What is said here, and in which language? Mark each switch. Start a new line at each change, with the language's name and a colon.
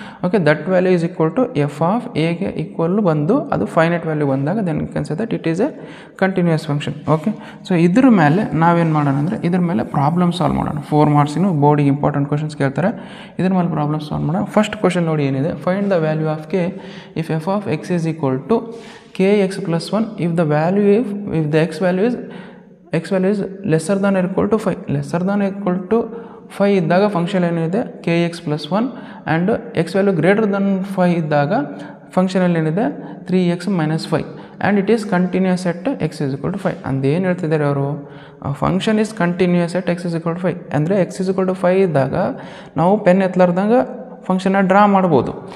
English: Okay, that value is equal to F of ಎಗೆ equal ಬಂದು ಅದು ಫೈನೈಟ್ ವ್ಯಾಲ್ಯೂ ಬಂದಾಗ then you can say that it is a continuous function.
Kannada: Okay, so ಇದ್ರ ಮೇಲೆ ನಾವೇನು ಮಾಡೋಣ ಅಂದರೆ ಇದ್ರ ಮೇಲೆ ಪ್ರಾಬ್ಲಮ್ ಸಾಲ್ವ್ ಮಾಡೋಣ. 4 ಮಾರ್ಕ್ಸಿನ ಬೋರ್ಡಿಗೆ ಇಂಪಾರ್ಟೆಂಟ್ ಕ್ವಶನ್ಸ್ ಕೇಳ್ತಾರೆ, ಇದ್ರ ಮೇಲೆ ಪ್ರಾಬ್ಲಮ್ ಸಾಲ್ವ್ ಮಾಡೋಣ. ಫಸ್ಟ್ ಕ್ವಶನ್ ನೋಡಿ ಏನಿದೆ,
English: Find the value of K if F of X is equal to kx plus 1 if the x value is lesser than or equal to 5. Lesser than or equal to 5
Kannada: ಇದ್ದಾಗ function ಏನಿದೆ
English: kx plus 1 and X value greater than 5
Kannada: ಇದ್ದಾಗ ಫಂಕ್ಷನಲ್ಲಿ ಏನಿದೆ
English: 3x minus 5 and it is continuous at x is equal to 5.
Kannada: ಅಂದೇನು ಹೇಳ್ತಿದ್ದಾರೆ ಅವರು,
English: function is continuous at x is equal to 5
Kannada: ಅಂದರೆ x is equal to 5 ಇದ್ದಾಗ ನಾವು pen ಎತ್ತಲಾರ್ದಂಗೆ ಫಂಕ್ಷನ್ನ draw ಮಾಡ್ಬೋದು.